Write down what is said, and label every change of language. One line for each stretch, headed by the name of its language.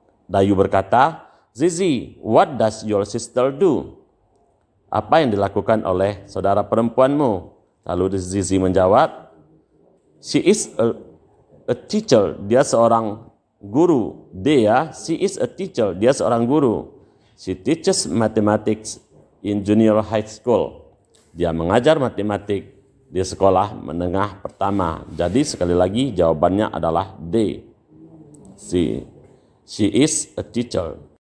English: Dayu
Indonesian: berkata,
English: Zizi, what does your sister do?
Indonesian: Apa yang dilakukan oleh saudara perempuanmu? Lalu Zizi menjawab,
English: she is a teacher.
Indonesian: Dia seorang guru. D ya,
English: she is a teacher.
Indonesian: Dia seorang guru.
English: She teaches mathematics in junior high school.
Indonesian: Dia mengajar matematik di sekolah menengah pertama. Jadi sekali lagi jawabannya adalah D.
English: She is a teacher.